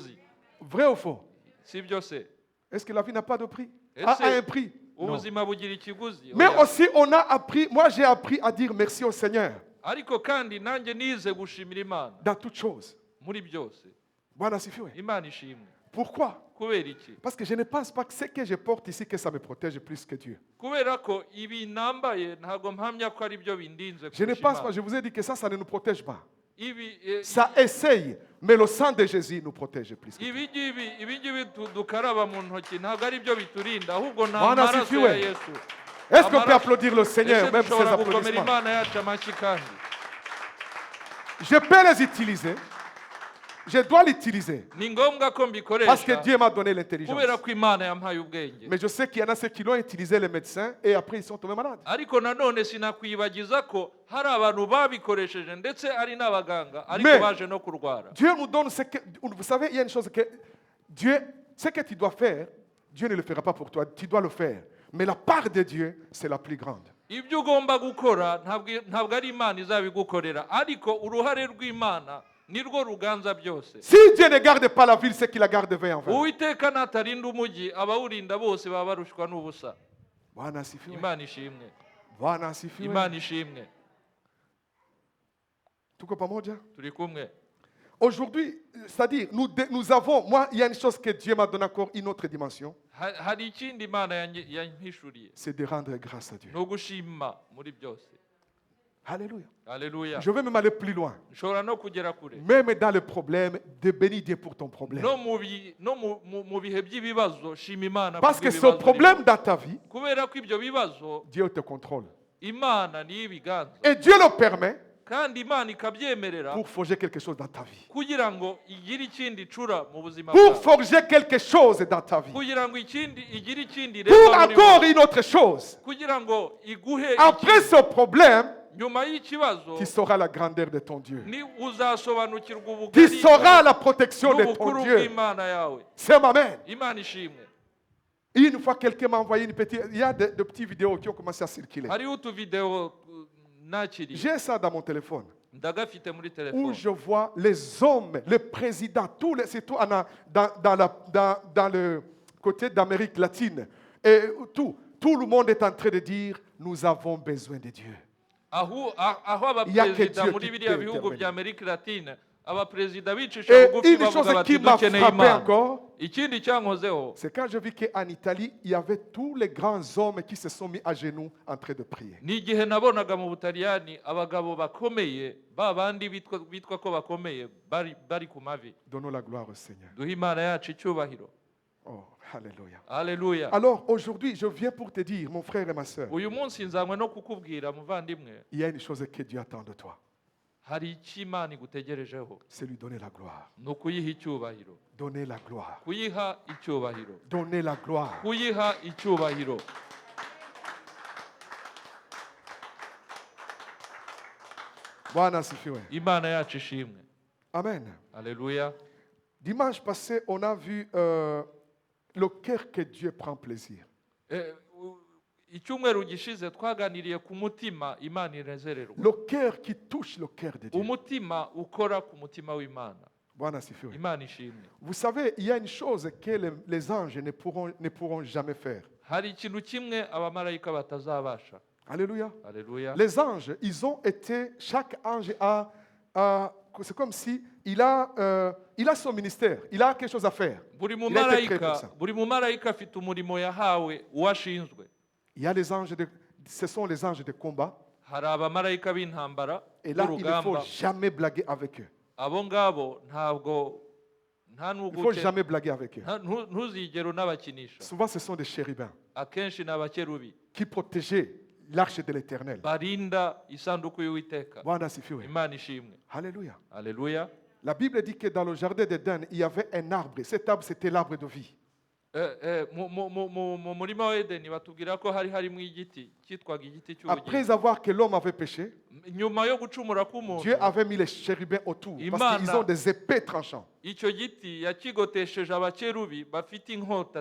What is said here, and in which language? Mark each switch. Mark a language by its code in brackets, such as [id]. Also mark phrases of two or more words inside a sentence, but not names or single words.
[fr] Vrai ou faux? [rw] Si byose. [fr] Est-ce que la vie n'a pas de prix? A un prix. [rw] ubuzima bugira ikiguzi. [fr] Mais aussi, on a appris, moi j'ai appris à dire merci au Seigneur [rw] Ariko kandi nanjye nize gushimira Imana [fr] dans toutes choses. [rw] muri byose. [sw] Bwana asifiwe. [rw] Imana ishimwe. [fr] Pourquoi? [rw] Kubera iki? [fr] Parce que je ne pense pas que ce que je porte ici, que ça me protège plus que Dieu. [rw] Kubera ko ibi nambaye ntago mpamya ko ari byo bindinze [fr] Je ne [rw] kurusha [fr] pense pas, [rw] Imana. [fr] je vous ai dit que ça ne nous protège pas. [rw] Ibi [fr] Ça essaye, mais le sang de Jésus nous protège plus. [rw] ibi ngibi dukaraba mu ntoki ntabwo ari byo biturinda ahubwo nta [sw] Bwana [rw] maraso [sw] asifiwe. [rw] ya Yesu. [fr] Est-ce qu'on peut applaudir le Seigneur, [rw] Ese [fr] même ces [rw] dushobora gukomera [fr] applaudissements? [rw] Imana yacu amashyi kandi. [fr] Je peux les utiliser. Je dois l'utiliser. [rw] Ni ngombwa ko [fr] Parce [rw] mbikoresha [fr] que Dieu m'a donné l'intelligence. [rw] kubera ko Imana yampaye ubwenge. [fr] Mais je sais qu'il y en a ceux qui l'ont utilisé, les médecins, et après ils sont tombés malades. [rw] Ariko nanone sinakwibagiza ko hari abantu babikoresheje ndetse ari n'abaganga ariko [fr] Mais- [rw] baje no kurwara. [fr] Dieu nous donne ce que... Vous savez, il y a une chose que Dieu, ce que tu dois faire, Dieu ne le fera pas pour toi, tu dois le faire. Mais la part de Dieu, c'est la plus grande. [rw] Ibyo ugomba gukora ntabwo ari Imana izabigukorera ariko uruhare rw'Imana nirwo ruganza byose. [fr] Si Dieu ne garde pas la ville, c'est qu'il la garde 20 en 20. [rw] Uwiteka natarinda umujyi abawurinda bose baba barushwa n'ubusa. [sw] Bwana asifiwe. [rw] Imana ishimwe. [sw] Bwana asifiwe. [rw] Imana ishimwe. [sw] Tuko pamoja? [rw] Turi kumwe. [fr] Aujourd'hui, c'est-à-dire, nous avons, moi, il y a une chose que Dieu m'a donné encore, une autre dimension, [rw] Hari ikindi Imana yampishuriye. [fr] c'est de rendre grâce à Dieu. [rw] No gushima muri byose. [fr] Alléluia. Alléluia. Je vais même aller plus loin. [rw] Nshobora no kugera kure. [fr] Même dans le problème, de bénir Dieu pour ton problème. [rw] No mu bihe by'ibibazo shima Imana. [fr] Parce que ce [rw] kubw'ibibazo [fr] problème dans ta vie, [rw] urimo. Kubera ko ibyo bibazo [fr] Dieu te contrôle. [rw] Imana niyo ibiganza. [fr] Et Dieu le permet [rw] Kandi Imana ikabyemerera [fr] pour forger quelque chose dans ta vie. [rw] kugira ngo igire ikindi icura mu buzima [fr] Pour [rw] bwawe. [fr] forger quelque chose dans ta vie. [rw] Kugira ngo igire ikindi [fr] Pour [rw] irema muri [fr] encore [rw] wowe. [fr] une autre chose. [rw] Kugira ngo iguhe [fr] Après ce problème, [rw] nyuma y'ikibazo [fr] tu sauras la grandeur de ton Dieu. [rw] ni uzasobanukirwa [fr] Tu [rw] ubugari [fr] sauras la protection de ton [rw] n'ubukuru [fr] Dieu. [rw] bw'Imana yawe. [fr] C'est ma mère. [rw] Imana ishimwe. [fr] Une fois, quelqu'un m'a envoyé une petite... Il y a de petites vidéos qui ont commencé à circuler. [rw] Hariho utuvideo nakiriye [fr] J'ai ça dans mon téléphone. [rw] ndagafite muri [fr] Où [rw] telefone [fr] je vois les hommes, les présidents, tous les, surtout dans le côté d'Amérique latine. Et tout le monde est en train de dire, nous avons besoin de Dieu. [rw] aho [fr] Il y a que [rw] abaperezida [fr] Dieu [rw] muri [fr] qui [rw] biriya [fr] peut [rw] bihugu [fr] intervenir. [rw] bya Amerika Latine abaperezida bicisha [fr] Et [rw] bugufi [fr] une chose [rw] bavuga [fr] qui [rw] bati [fr] m'a [rw] dukeneye [fr] frappé [rw] Imana. [fr] encore, [rw] Ikindi cyankozeho [fr] c'est quand je vis qu'en Italie, il y avait tous les grands hommes qui se sont mis à genoux en train de prier. [rw] ni igihe nabonaga mu Butaliyani abagabo bakomeye ba bandi bitwa ko bakomeye bari ku mavi. [fr] Donnons la gloire au Seigneur. [rw] Duhe Imana yacu icyubahiro. [fr] Oh, alléluia. [rw] Haleluya. [fr] Alors aujourd'hui, je viens pour te dire, mon frère et ma soeur, [rw] Uyu munsi nzanywe no kukubwira muvandimwe [fr] il y a une chose que Dieu attend de toi, [rw] hari icyo Imana igutegerejeho [fr] c'est lui donner la gloire. [rw] ni ukuyiha icyubahiro. [fr] Donner la gloire. [rw] Kuyiha icyubahiro. [fr] Donner la gloire. [rw] Kuyiha icyubahiro. [sw] Bwana asifiwe. [rw] Imana yacu ishimwe. [fr] Amen. [rw] Haleluya. [fr] Dimanche passé, on a vu le cœur que Dieu prend plaisir. [rw] Icyumweru gishize twaganiriye ku mutima Imana inezererwa. [fr] Le cœur qui touche le cœur de Dieu. [rw] Umutima ukora ku mutima w'Imana. [sw] Bwana asifiwe. [rw] Imana ishimwe. [fr] Vous savez, il y a une chose que les anges ne pourront jamais faire. [rw] Hari ikintu kimwe abamarayika batazabasha. [fr] Alléluia. Alléluia. Les anges, ils ont été, chaque ange c'est comme si il a son ministère, il a quelque chose à faire. [rw] Buri [fr] Il a été créé pour ça. [rw] mumarayika afite umurimo yahawe uwashinzwe. [fr] Il y a les anges, ce sont les anges de combat. [rw] Hari abamarayika b'intambara [fr] Et là, il ne faut [rw] b'urugamba. [fr] jamais blaguer avec eux. [rw] Abo ngabo ntabwo nta [fr] Il ne faut [rw] n'ubwo [fr] jamais blaguer avec eux. [rw] ntuzigere unabakinisha. [fr] Souvent, ce sont des chérubins [rw] Akenshi ni abakerubi [fr] qui protégeaient l'arche de l'Éternel. [rw] barinda isanduku y'Uwiteka. [sw] Bwana asifiwe. [rw] Imana ishimwe. [fr] Alléluia. [rw] Haleluya. [fr] La Bible dit que dans le jardin d'Éden, il y avait un arbre. Cet arbre, c'était l'arbre de vie. [rw] Mu murima wa Edeni batubwira ko hari harimo igiti cyitwaga igiti cy'ubugingo. [fr] Après avoir que l'homme avait péché, [rw] Nyuma yo gucumura k'umuntu [fr] Dieu avait mis les chérubins autour parce qu'ils ont des épées tranchants. [rw] icyo giti yakigotesheje abakerubi bafite inkota